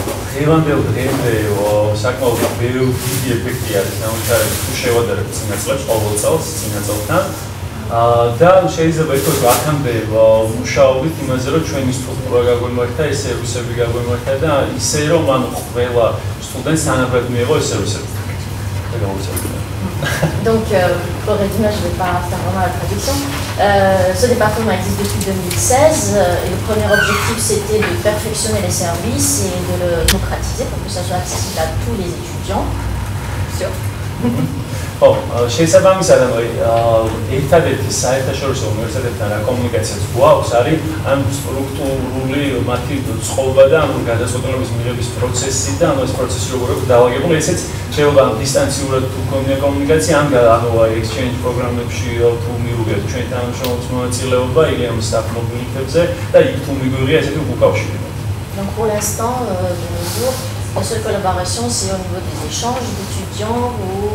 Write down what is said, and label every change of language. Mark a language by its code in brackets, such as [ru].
[ka] დღევანდელ დღემდე საკმაოდ ბევრი დიდი ეფექტი არის ნამუშევრების თუ შევადარებთ წინა წლებს ყოველ წელს წინა წელთან. და შეიძლება ითქვას, რომ აქამდე მუშაობით იმაზე, რომ ჩვენი სტრუქტურა გაგვემართა, ეს სერვისები გაგვემართა და ისე რომ ყველა სტუდენტს თანაბრად მიიღო ეს სერვისები. [fr] Donc, pour résumer, je ne vais pas faire vraiment la traduction. Ce département existe depuis 2016 et le premier objectif c'était de perfectionner les services et de le démocratiser pour que ça soit accessible à tous les étudiants. Sûr. [ka] შესაბამისად ერთადერთი საერთაშორისო უნივერსიტეტთან რა კომუნიკაციაც გვაქვს არის ამ სტრუქტურული მათი წყობა და ამ გადაწყვეტილების მიღების პროცესი და ამ ეს პროცესი როგორ აქვს დაალაგებული ესეც შეიძლება დისტანციურად თუ გქონია კომუნიკაცია ამ exchange პროგრამებში თუ მიუღიათ ჩვენ თანამშრომლობის მონაწილეობა ილიას საფმოქმედებზე და იქ თუ მიგვიღია ესეთი უკავშირი. [fr] Donc pour l'instant, de nos jours, la seule collaboration c'est au niveau des échanges d'étudiants ou